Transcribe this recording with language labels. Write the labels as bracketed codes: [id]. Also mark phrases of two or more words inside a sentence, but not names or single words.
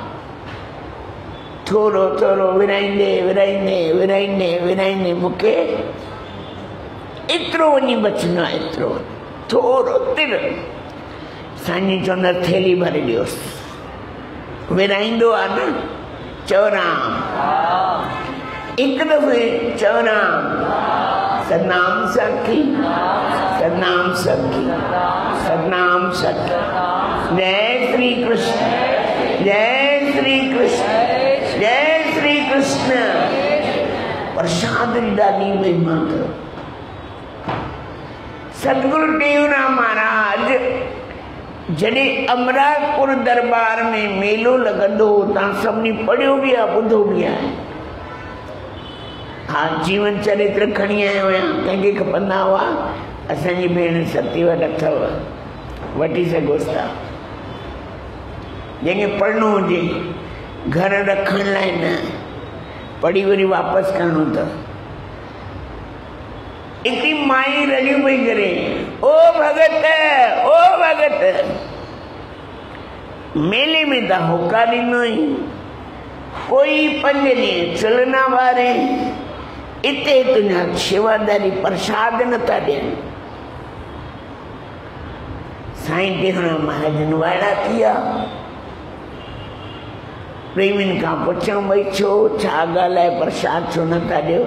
[sd] थोरो थोरो विराईंदे विराईंदे विराईंदे विराईंदे मूंखे एतिरो वञी बचंदो आहे, एतिरो थोरो तिर। साईं चवंदा थैली भरे ॾियोसि। विराईंदो आहे न, चओ राम। हिकु दफ़े चओ राम। [hi] सतनाम सखी, सतनाम सखी, सतनाम सखी। जय श्री कृष्ण, जय श्री कृष्ण, जय श्री कृष्ण। [sd] प्रसाद जी ॾाढी महिमा अथव। सतगुरु टेऊराम महाराज जॾहिं अमरापुर दरबार में मेलो लॻंदो, तव्हां सभिनी पढ़ियो बि आहे, ॿुधो बि आहे। हा, जीवन चरित्र खणी आयो आहियां, कंहिंखे खपंदा हुआ असांजी भेण सती वटि अथव, वठी सघोसि था। जंहिंखे पढ़णो हुजे घर रखण लाइ न, पढ़ी वरी वापसि करणो अथव। हिकिड़ी माई रलियूं पई करे, ओ भगत, ओ भगत, मेले में त होका ॾिनो ई, कोई 5 ॾींहं चुल्ह न ॿारे, इते तुंहिंजा शेवादारी प्रसाद नथा ॾियनि। साईं टेऊराम महाराजन वाइड़ा थी विया। प्रेमियुनि खां पुछऊं, भई छो, छा ॻाल्हि आहे, प्रसाद छो नथा ॾियो?